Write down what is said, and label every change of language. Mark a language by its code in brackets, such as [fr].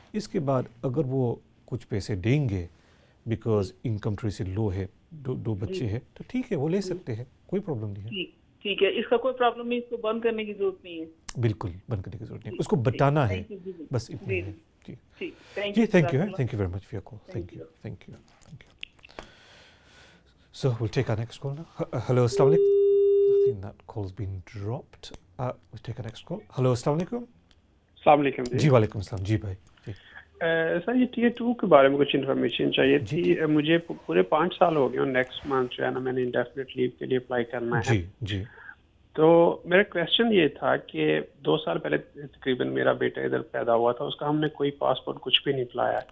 [hi] इसके बाद अगर वो कुछ पैसे देंगे बिकॉज इनकम थोड़ी सी लो है, 2 बच्चे हैं, तो ठीक है, वो ले सकते हैं, कोई प्रॉब्लम नहीं है। ठीक है, इसका कोई प्रॉब्लम नहीं, इसको बंद करने की जरूरत नहीं है। बिल्कुल बंद करने की जरूरत नहीं है, उसको बताना है, बस इतना ही है। [en] जी thank you very much for your call. Thank you. So we'll take our next call now. Hello, assalamu alaikum. I think that call's been dropped. We'll take a next call. Hello, Assalamu alaikum. [ar] अस्सलाम वालेकुम [hi] जी वालेकुम सलाम जी भाई जी sir ये tier 2 के बारे में कुछ इन्फॉर्मेशन चाहिए थी मुझे पूरे 5 साल हो गए और नेक्स्ट मंथ जो है ना मैंने इंडेफिनिट लीव के लिए अप्लाई करना है जी जी तो मेरा क्वेश्चन ये था कि 2 साल पहले तकरीबन मेरा बेटा इधर पैदा हुआ था उसका हमने कोई पासपोर्ट कुछ भी नहीं अप्लाया